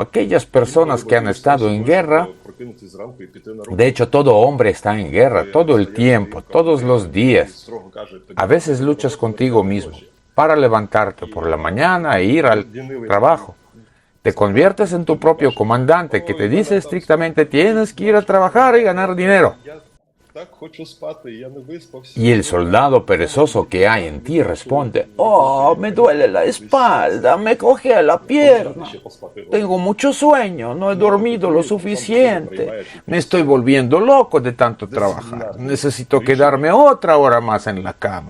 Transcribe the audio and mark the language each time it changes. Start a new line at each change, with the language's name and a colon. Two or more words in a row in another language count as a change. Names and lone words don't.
Spanish: Aquellas personas que han estado en guerra, de hecho todo hombre está en guerra, todo el tiempo, todos los días. A veces luchas contigo mismo para levantarte por la mañana e ir al trabajo. Te conviertes en tu propio comandante que te dice estrictamente tienes que ir a trabajar y ganar dinero.
Ukrainian: Так хочу спати, я не виспався.
Spanish: Y el soldado perezoso que hay en ti responde, oh, me duele la espalda, me coge la pierna, tengo mucho sueño, no he dormido lo suficiente, me estoy volviendo loco de tanto trabajar, necesito quedarme otra hora más en la cama.